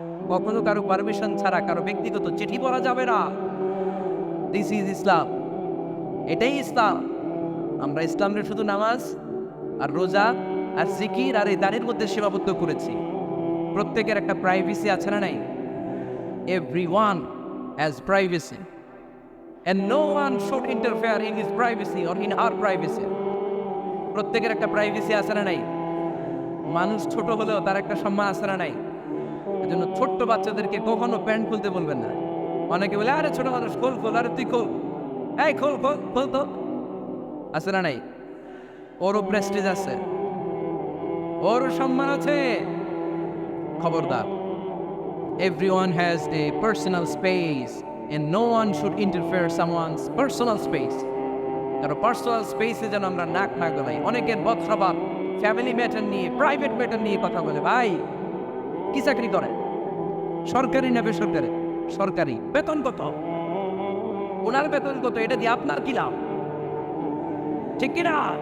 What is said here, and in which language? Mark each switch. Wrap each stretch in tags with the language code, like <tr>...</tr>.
<bn>কখনো কারো পারমিশন ছাড়া কারো ব্যক্তিগত চিঠি পড়া যাবে না।</bn> <en>This is Islam.</en> <bn>এটাই ইসলাম। আমরা ইসলামের শুধু নামাজ আর রোজা আর জিকির আর এই দাঁড়ির মধ্যে সীমাবদ্ধ করেছি। প্রত্যেকের একটা প্রাইভেসি আছে না নাই?</bn> <en>Everyone has privacy and no one should interfere in his privacy or in her privacy.</en> <bn>প্রত্যেকের একটা প্রাইভেসি আছে না নাই? মানুষ ছোট হলেও তার একটা সম্মান আছে না নাই? এজন্য ছোট্ট বাচ্চাদেরকে কখনো প্যান্ট খুলতে বলবেন না। অনেকে বলে, আরে ছোট মানুষ, খোল খোল, আরে তুই খোল, এই খোল খোল খোল তো। আছে না নাই? ওরও প্রেস্টিজ আছে, ওরও সম্মান আছে। খবরদার,</bn> <en>everyone has a personal space and no one should interfere someone's personal space.</en> <bn>কারো পার্সোনাল স্পেসে যেন আমরা নাক না গলাই। অনেকের বদস্বভাব, ফ্যামিলি ম্যাটার নিয়ে, প্রাইভেট ম্যাটার নিয়ে কথা বলে। ভাই, কি চাকরি করে? সরকারি না বেসরকারি? সরকারি। বেতন কত? ওনার বেতন কত? এটা দিয়ে আপনার কি লাভ? ঠিক কিনা?</bn>